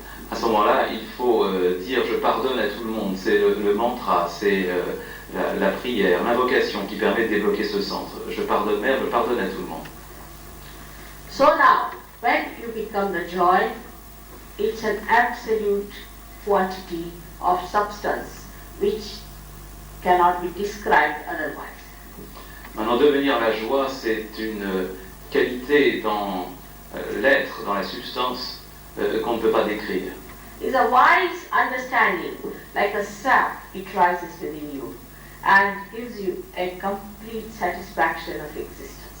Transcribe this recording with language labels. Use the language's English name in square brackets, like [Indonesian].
[French] À ce moment-là, il faut dire je pardonne à tout le monde. C'est le mantra, c'est la prière, l'invocation qui permet de débloquer ce centre. Je pardonne, mère, je pardonne à tout le monde. [English] So now, when you become the joy, it's an absolute quantity of substance which cannot be described otherwise. [French] Maintenant, devenir la joie, c'est une qualité dans l'être, dans la substance, qu'on ne peut pas décrire. [English] It's a wise understanding, like a sap, it rises within you and gives you a complete satisfaction of existence.